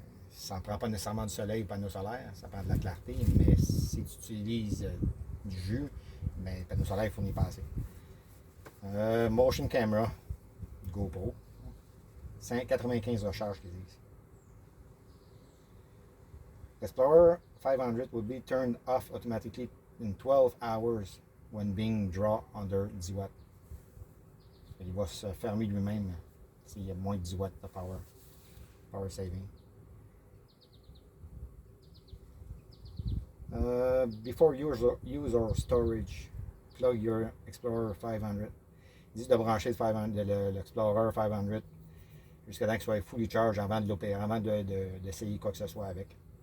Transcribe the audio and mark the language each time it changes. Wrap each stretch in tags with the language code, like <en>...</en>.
<fr>Ça ne prend pas nécessairement du soleil ou panneau solaire, ça prend de la clarté, mais si tu utilises du jus, ben, le panneau solaire, il faut y passer. Motion camera, GoPro, 95 recharges qu'ils disent.</fr> <en>Explorer 500 will be turned off automatically in 12 hours when being drawn under 10 watts.</en> <fr>Il va se fermer lui-même s'il y a moins de 10 watts de power saving.</fr> <en>Before use or storage, plug your Explorer 500.</en> <fr>Ils disent de brancher l'Explorer 500 jusqu'à temps qu'il soit</fr> <en>fully charge</en> <fr>avant de l'opérer, avant d'essayer quoi que ce soit avec.</fr>